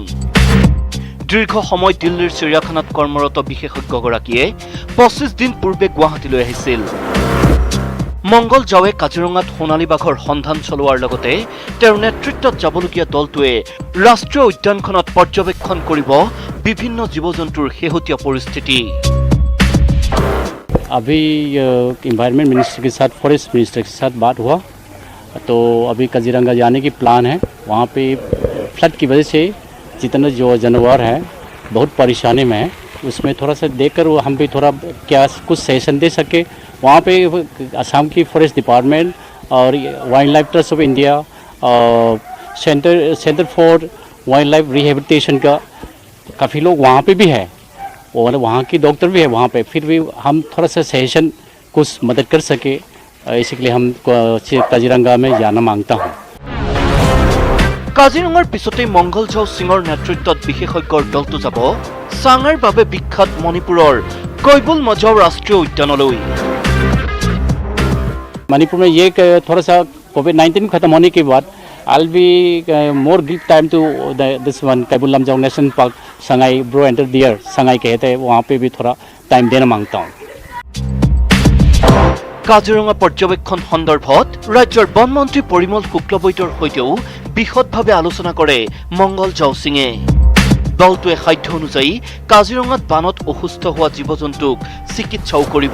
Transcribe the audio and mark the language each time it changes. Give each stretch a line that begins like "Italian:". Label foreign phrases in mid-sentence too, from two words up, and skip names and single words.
Assamese: দীৰ্ঘ সময় দিল্লীৰ চিৰিয়াখানাত কৰ্মৰত বিশেষজ্ঞগৰাকীয়ে 25 দিন পূৰ্বে গুৱাহাটীলৈ আহিছিল। মংগলঝাওৱে কাজিৰঙাত সোণালী বাঘৰ সন্ধান চলোৱাৰ লগতে তেওঁৰ নেতৃত্বত যাবলগীয়া দলটোৱে ৰাষ্ট্ৰীয় উদ্যানখনত পৰ্যবেক্ষণ কৰিব বিভিন্ন জীৱ জন্তুৰ শেহতীয়া পৰিস্থিতি।
Hindi: अभी
English: environment minister
Hindi: के साथ
English: forest minister
Hindi: के साथ बात हुआ, तो अभी काजीरंगा जाने की प्लान है। वहाँ पे फ्लड की वजह से जितने जो जानवर हैं बहुत परेशानी में है, उसमें थोड़ा सा देखकर हम भी थोड़ा क्या कुछ सेशन दे सके। वहाँ पे असम की
English: forest department
Hindi: और वाइल्ड लाइफ ट्रस्ट ऑफ इंडिया और सेंटर फॉर वाइल्ड लाइफ रिहेबिलिटेशन का काफ़ी लोग वहाँ पे भी है और वहाँ की डॉक्टर भी है वहाँ पे। फिर भी हम थोड़ा सा सेशन कुछ मदद कर सके, इसलिए हम काजीरंगा में जाना मांगता हूँ।
Assamese: কাজিৰঙাৰ পিছতে মংগলঝাও সিঙৰ নেতৃত্বত বিশেষজ্ঞৰ দলটো যাব চাঙাৰ বাবে বিখ্যাত মণিপুৰৰ কৈবুল মজাও ৰাষ্ট্ৰীয় উদ্যানলৈ।
Hindi: मणिपुर में ये थोड़ा सा कोविड-19 खत्म होने के बाद
English: I'll be more give time to this one
Hindi: कैबुल लमजाओ नेशनल पार्क संगाई
English: brow antler deer
Hindi: संगाई कहते हैं, वहाँ पे भी थोड़ा टाइम देना मांगता हूँ।
Assamese: কাজিৰঙা পৰ্যবেক্ষণ সন্দৰ্ভত ৰাজ্যৰ বন মন্ত্ৰী পৰিমল শুক্লবৈদ্যৰ সৈতেও বিশদভাৱে আলোচনা কৰে মংগলঝাও সিঙে। দলটোৱে সাধ্য অনুযায়ী কাজিৰঙাত বানত অসুস্থ হোৱা জীৱ জন্তুক চিকিৎসাও কৰিব।